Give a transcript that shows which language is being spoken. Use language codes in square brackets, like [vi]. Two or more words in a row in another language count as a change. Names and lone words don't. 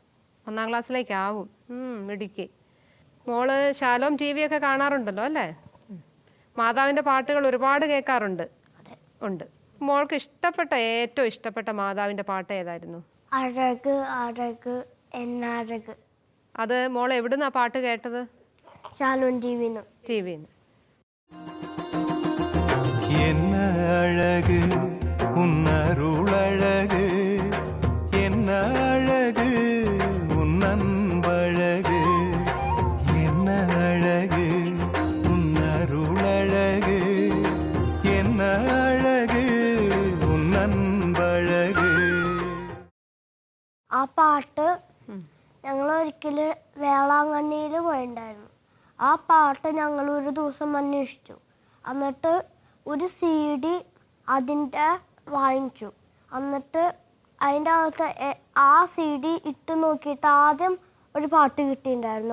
[ml] 1ാം ക്ലാസ്സിലേക്കാവും. മിടുക്കി. മോള് ശാലോം TV ഒക്കെ കാണാറുണ്ടല്ലോ അല്ലേ? മാതാവിൻ്റെ പാട്ടുകൾ ഒരുപാട് കേൾക്കാറുണ്ട്. ഉണ്ട്. മോൾക്ക് ഏറ്റവും ഇഷ്ടപ്പെട്ട മാതാവിൻ്റെ പാട്ട് ഏതായിരുന്നു? [ta] அழகு அழகு என்னழகு. [ml] അത് മോൾ എവിടുന്നാ പാട്ട് കേട്ടത്? ശാലോം ടിവിന്ന്. [ta] என்ன அழகு உன்னருளழகு, என்ன அழகு உன்னன்பழகு, என்ன அழகு உன்னருளழகு, என்ன அழகு உன்னன்பழகு. [ml] ആ പാട്ട് ഞങ്ങൾ ഒരിക്കൽ വേളാങ്കണ്ണിയിൽ പോയിട്ടുണ്ടായിരുന്നു. ആ പാട്ട് ഞങ്ങൾ ഒരു ദിവസം അന്വേഷിച്ചു. എന്നിട്ട് ഒരു CD അതിൻ്റെ വാങ്ങിച്ചു. എന്നിട്ട് അതിൻ്റെ അകത്ത് ആ CD ഇട്ട് നോക്കിയിട്ട് ആദ്യം ഒരു പാട്ട് കിട്ടിയിട്ടുണ്ടായിരുന്നു.